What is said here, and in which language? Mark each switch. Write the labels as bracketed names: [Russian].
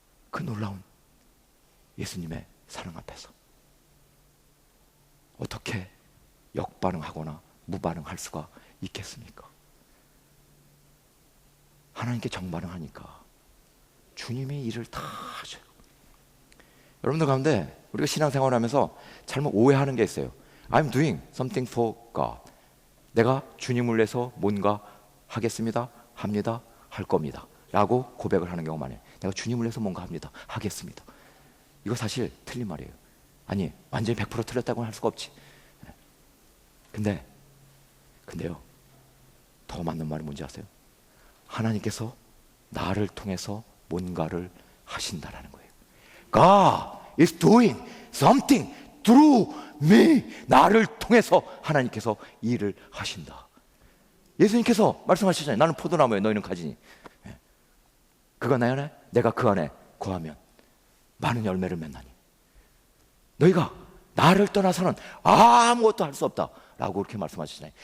[Korean] 그 놀라운 예수님의 사랑 앞에서 어떻게 역반응하거나 무반응할 수가 있겠습니까? 하나님께 정반응하니까 주님이 일을 다 하셔요. 여러분들 가운데 우리가 신앙생활하면서 잘못 오해하는 게 있어요. [English] I'm doing something for God. [Korean] 내가 주님을 위해서 뭔가 하겠습니다, 합니다, 할 겁니다 라고 고백을 하는 경우가 많아요. 내가 주님을 위해서 뭔가 합니다, 하겠습니다. 이거 사실 틀린 말이에요. 아니, 완전히 100% 틀렸다고는 할 수가 없지. 근데요, 더 맞는 말이 뭔지 아세요? 하나님께서 나를 통해서 뭔가를 하신다라는 거예요. [English] God is doing something through me. [Korean] 나를 통해서 하나님께서 일을 하신다. 예수님께서 말씀하시잖아요. 나는 포도나무에 너희는 가지니 그가 내 안에 내가 그 안에 거하면 많은 열매를 맺나니 너희가 나를 떠나서는 아무것도 할 수 없다 라고 그렇게 말씀하시잖아요.